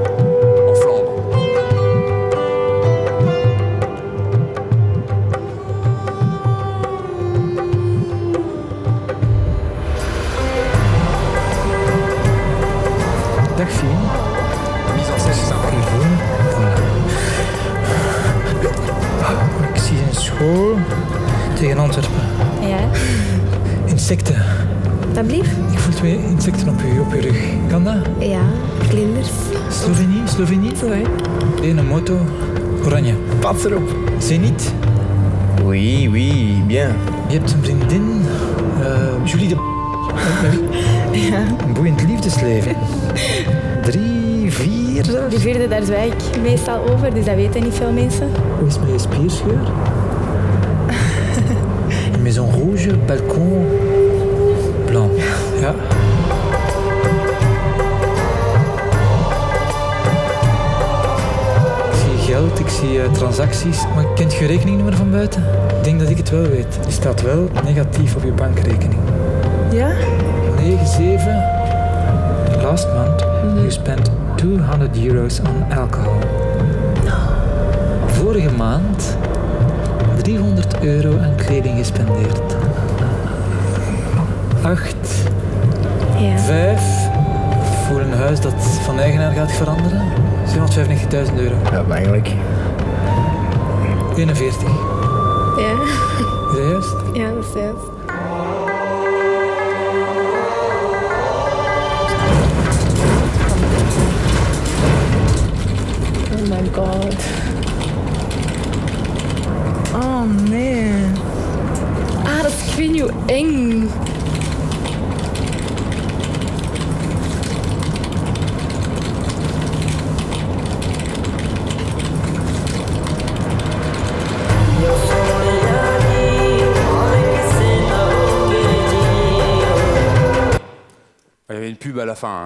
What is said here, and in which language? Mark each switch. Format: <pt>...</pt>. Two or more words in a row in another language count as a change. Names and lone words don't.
<fr>En Flandre.</fr> <nl>Dag Fien.</nl> <fr>Mise en scène, c'est sympa.</fr> <nl>Ik zie een school tegen Antwerpen. Ja, Insecten. dat blieft? Ik voel 2 insecten op uw rug. Kan dat? Ja, vlinders. Slovenie? Zo, hè. Een moto. Oranje. Pas erop. Zenith.</nl> <fr>Oui, bien.</fr> <nl>Je hebt een vriendin. Julie de... Een boeiend liefdesleven. 3, 4 zelfs. De vierde, daar zwijg ik meestal over, dus dat weten niet veel mensen. Hoe is het met je spierscheur? Een</nl> <fr>maison rouge,</fr> <nl>balkon, blanc. Ja. Ik zie geld, ik zie transacties. Maar kent je rekeningnummer van buiten? Ik denk dat ik het wel weet. Die staat wel negatief op je bankrekening. Ja? 9-7.</nl> <en>Last month, you spent €200 on alcohol.</en> <nl>Vorige maand €300 aan kleding gespendeerd. 8, Ja. 5 voor een huis dat van eigenaar gaat veranderen. €795.000. Ja, eigenlijk. 41. Ja. Is dat juist? Ja, dat is juist.</nl> <en>Oh my god.</en> <nl>Oh nee. Ah, dat is, ik weet niet hoe eng.</nl> <fr>Il y avait une pub à la fin.</fr>